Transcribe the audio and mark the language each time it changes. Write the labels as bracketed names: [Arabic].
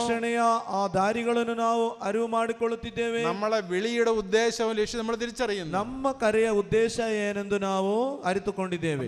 [Kannada] ರಕ್ಷಣೆಯ ಆ ದಾರಿಗಳನ್ನು ನಾವು ಅರಿವು ಮಾಡಿಕೊಳ್ಳುತ್ತಿದ್ದೇವೆ, [Malayalam] നമ്മളെ വിളിയുടെ ഉദ്ദേശവും ലക്ഷ്യം നമ്മൾ തിരിച്ചറിയുന്നു, [Kannada] ನಮ್ಮ ಕರೆಯ ಉದ್ದೇಶ ಏನೆಂದು ನಾವು ಅರಿತುಕೊಂಡಿದ್ದೇವೆ.